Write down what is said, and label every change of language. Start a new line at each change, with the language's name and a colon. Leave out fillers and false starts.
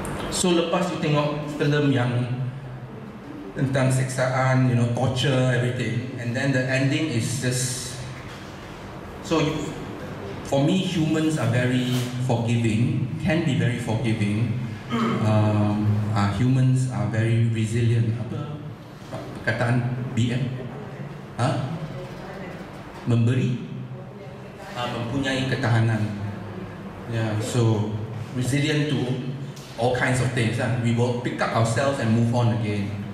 English: So lepas you
Malay: tengok filem yang tentang seksaan,
English: torture, everything, and then the ending is just so. For me, humans are very forgiving, can be very forgiving. Humans are very resilient.
Malay: Apa perkataan BM? Memberi, mempunyai ketahanan.
English: Yeah, so resilient to all kinds of things. We will pick up ourselves and move on again.